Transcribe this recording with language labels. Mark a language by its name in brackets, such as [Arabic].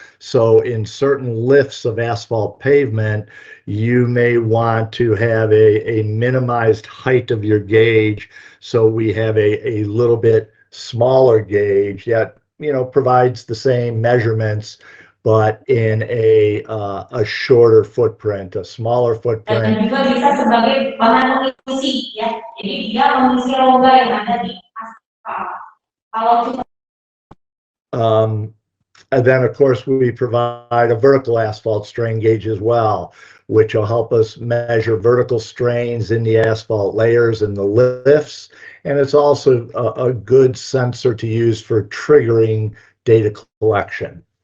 [English] So in certain lifts of asphalt pavement, you may want to have a minimized height of your gauge. So we have a little bit smaller gauge, yet, you know, provides the same measurements, but in a shorter footprint, a smaller footprint. [Indonesian] Dan juga bisa sebagai bahan pengisi, ya. Jadi dia mengisi rongga yang ada di aspal. Kalau [English] And then, of course, we provide a vertical asphalt strain gauge as well, which will help us measure vertical strains in the asphalt layers and the lifts. And it's also a good sensor to use for triggering data collection.